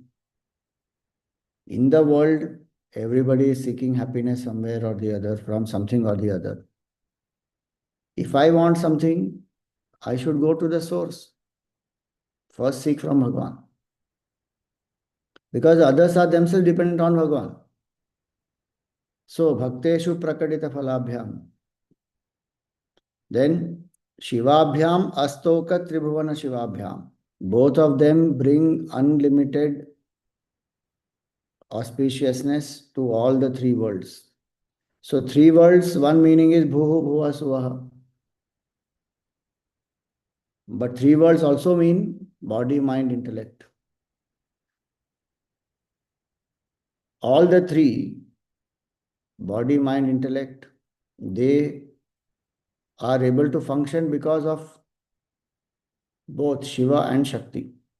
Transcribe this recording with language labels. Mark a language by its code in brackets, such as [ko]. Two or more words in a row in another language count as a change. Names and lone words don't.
[en] In the world, everybody is seeking happiness somewhere or the other, from something or the other. If I want something, I should go to the source. First seek from Bhagavan. Because others are themselves dependent on Bhagavan. So, [sa] भक्तेषु प्रकटितफलाभ्यां. Then, शिवाभ्याम्, अस्तोकत्रिभुवनशिवाभ्यां. [en] Both of them bring unlimited auspiciousness to all the three worlds. So three worlds, one meaning is [sa] भूः, भुवः, सुवः. [en] But three worlds also mean body, mind, intellect. All the three, body, mind, intellect, they are able to function because of both Shiva and Shakti.